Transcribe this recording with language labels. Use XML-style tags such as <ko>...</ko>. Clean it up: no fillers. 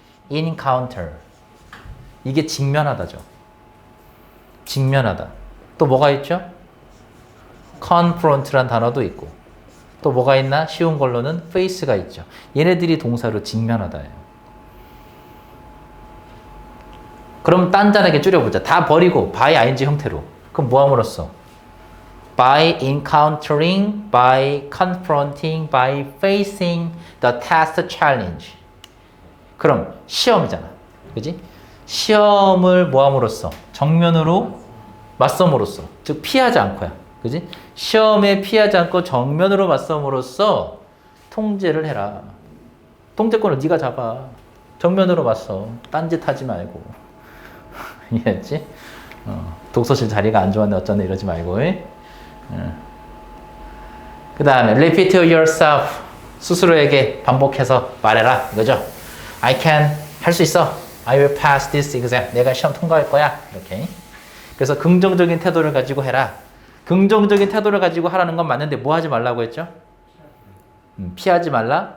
<ko>encounter. 이게 직면하다죠. 직면하다. 또 뭐가 있죠? confront란 단어도 있고. 또 뭐가 있나? 쉬운 걸로는 face가 있죠. 얘네들이 동사로 직면하다예요. 그럼 단단하게 줄여보자. 다 버리고 by ing 형태로. 그럼 뭐 함으로써?</ko> <en>By encountering, by confronting, by facing the test challenge.</en> <ko>그럼 시험이잖아. 그지? 시험을 뭐 함으로써? 정면으로 맞섬으로써. 즉 피하지 않고야. 그지? 시험에 피하지 않고 정면으로 맞섬으로써 통제를 해라. 통제권을 네가 잡아. 정면으로 맞서. 딴짓 하지 말고. 이해했지? 독서실 자리가 안 좋았네 어쩌네 이러지 말고. 그 다음에</ko> <en>repeat to yourself.</en> <ko>스스로에게 반복해서 말해라. 이거죠?</ko> <en>I can.</en> <ko>할 수 있어.</ko> <en>I will pass this exam.</en> <ko>내가 시험 통과할 거야. 이렇게. 그래서 긍정적인 태도를 가지고 해라. 긍정적인 태도를 가지고 하라는 건 맞는데 뭐 하지 말라고 했죠? 피하지 말라.</ko>